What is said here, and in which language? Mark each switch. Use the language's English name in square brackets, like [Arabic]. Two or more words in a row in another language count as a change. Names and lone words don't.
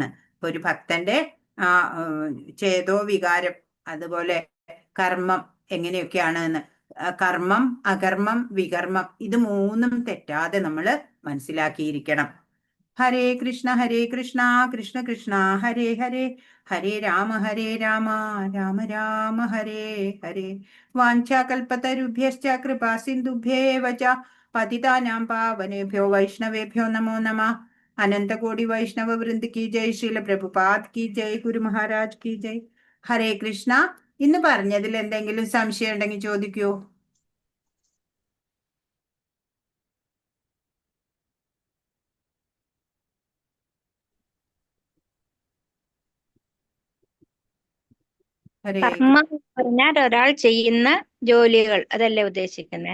[Malayalam] ഒരു ഭക്തന്റെ ചേതോ വികാരം, അതുപോലെ കർമ്മം എങ്ങനെയൊക്കെയാണ് എന്ന്, കർമ്മം, അകർമ്മം, വികർമ്മം, ഇത് മൂന്നും തെറ്റാതെ നമ്മൾ മനസ്സിലാക്കിയിരിക്കണം. [Sanskrit] ഹരേ കൃഷ്ണ കൃഷ്ണ കൃഷ്ണ ഹരേ ഹരേ, ഹരേ രാമ രാമ രാമ ഹരേ ഹരേ. വാഞ്ചാകൽപതരുഭ്യശ്ച കൃപാ സിന്ധുഭ്യേവ ച പതിതാനാം പാവനേഭ്യോ വൈഷ്ണവേഭ്യോ നമോ നമഃ. [Hindi] अनंतकोटि वैष्णव वृंद की जय, श्रील प्रभुपाद की जय, गुरु महाराज की जय. [Sanskrit] ഹരേ കൃഷ്ണ. [Malayalam] ഇന്ന് പറഞ്ഞതിൽ എന്തെങ്കിലും സംശയം ഉണ്ടെങ്കിൽ ചോദിക്കൂ. കർമ്മം പറഞ്ഞാൽ ഒരാൾ ചെയ്യുന്ന ജോലികൾ, അതല്ലേ ഉദ്ദേശിക്കുന്നത്?